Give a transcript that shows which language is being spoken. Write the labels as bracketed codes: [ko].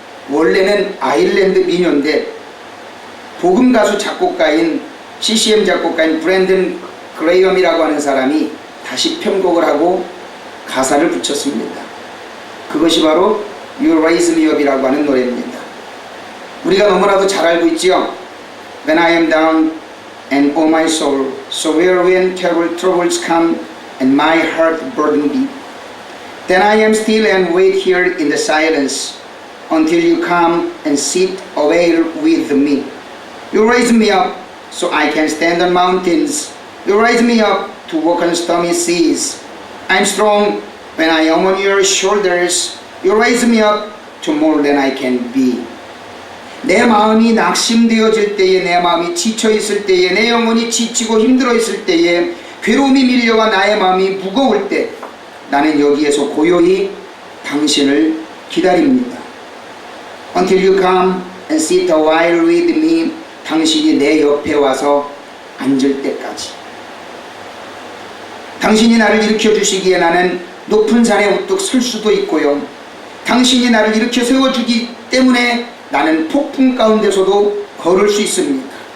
[ko] 원래는 아일랜드 민요인데 복음 가수 작곡가인 CCM 작곡가인 브랜든 그레이엄이라고 하는 사람이 다시 편곡을 하고 가사를 붙였습니다. 그것이 바로 You Raise Me Up이라고 하는 노래입니다. 우리가 너무나도 잘 알고 있죠. [en] When I am down and oh my soul, so where when terrible troubles come and my heart burden deep, then I am still and wait here in the silence until you come and sit away with me. You raise me up so I can stand on mountains. You raise me up to walk on stormy seas. I'm strong when I am on your shoulders. You raise me up to more than I can be. [ko] 내 마음이 낙심되어질 때에, 내 마음이 지쳐있을 때에, 내 영혼이 지치고 힘들어 있을 때에, 괴로움이 밀려와 나의 마음이 무거울 때 나는 여기에서 고요히 당신을 기다립니다. [en] Until you come and sit a while with me. [ko] 당신이 내 옆에 와서 앉을 때까지. 당신이 나를 일으켜 주시기에 나는 높은 산에 우뚝 설 수도 있고요. 당신이 나를 일으켜 세워주기 때문에 나는 폭풍 가운데서도 걸을 수 있습니다.